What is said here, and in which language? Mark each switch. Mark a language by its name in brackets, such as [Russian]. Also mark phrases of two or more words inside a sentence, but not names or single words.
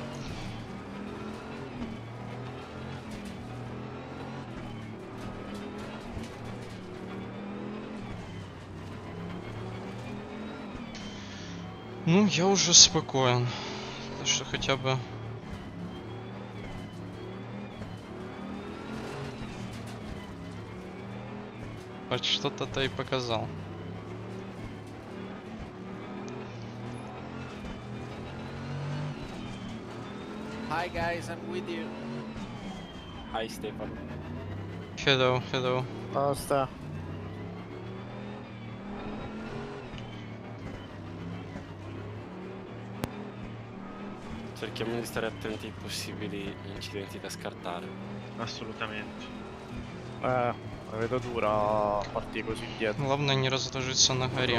[Russian] Ну, я уже спокоен. Так что хотя бы... Хоть что-то-то и показал. [English] Hi guys, I'm with you. Hi Stefano. Hello, hello. [Italian] Basta. Cerchiamo di stare attenti ai possibili incidenti da scartare. Assolutamente. La vedo dura a partire così indietro. [Russian] Главное не разложиться на горе.